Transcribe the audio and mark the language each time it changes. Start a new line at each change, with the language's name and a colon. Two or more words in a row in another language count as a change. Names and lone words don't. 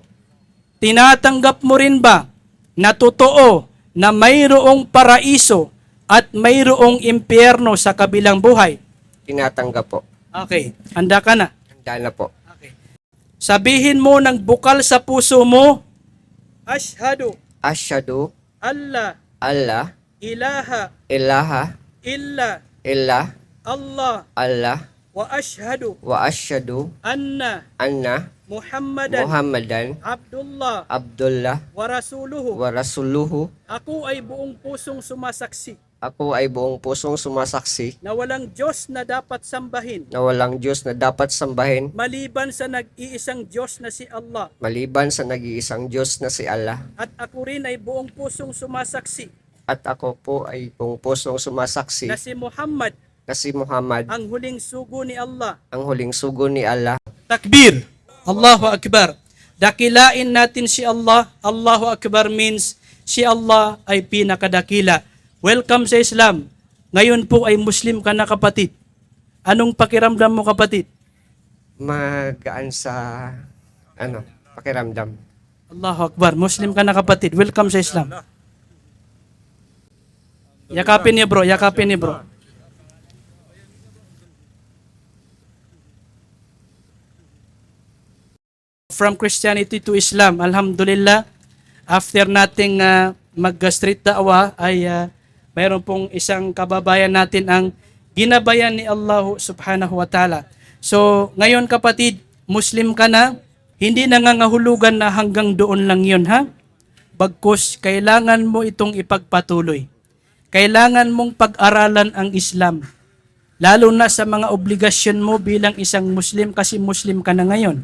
Filipino: Tinatanggap mo rin ba na totoo na mayroong paraiso at mayroong impyerno sa kabilang buhay? Tinatanggap po. Okay, handa ka na. Handa na po. Okay. Sabihin mo ng bukal sa puso mo,
Arabic: Ashhadu Asyhadu alla alla ilaha ilaha illa illa Allah Allah وأشهد وأشهد anna anna Muhammadan Muhammadan Abdullah Abdullah ورسوله. ورسوله.
Filipino: Ako ay buong pusong sumasaksi Ako ay buong pusong sumasaksi na walang Diyos na dapat sambahin na walang Diyos na dapat sambahin maliban sa nag-iisang Diyos na si Allah, maliban sa nag-iisang Diyos na si Allah. at ako rin ay buong pusong sumasaksi At ako po ay buong pusong sumasaksi na si Muhammad na si Muhammad ang huling sugo ni Allah. ang huling sugo ni Allah.
Arabic: تكبير! الله أكبر!
Filipino: Dakilain natin si Allah.
Arabic: الله أكبر
Filipino: means si Allah ay pinakadakila. Welcome sa Islam. Ngayon po ay Muslim ka na, kapatid. Anong pakiramdam mo, kapatid? Magaan sa pakiramdam.
Arabic: الله أكبر.
Filipino: Muslim ka na, kapatid. Welcome sa Islam. Yakapin niya, bro. Yakapin niya, bro.
English: From Christianity to Islam,
Filipino: alhamdulillah, after nating mag-street da'wah ay mayroon pong isang kababayan natin ang ginabayan ni Allah
Arabic: سبحانه وتعالى.
Filipino: So, ngayon kapatid, Muslim ka na, hindi nangangahulugan na hanggang doon lang yun, ha? Bagkus, kailangan mo itong ipagpatuloy. Kailangan mong pag-aralan ang Islam. Lalo na sa mga obligasyon mo bilang isang Muslim kasi Muslim ka na ngayon.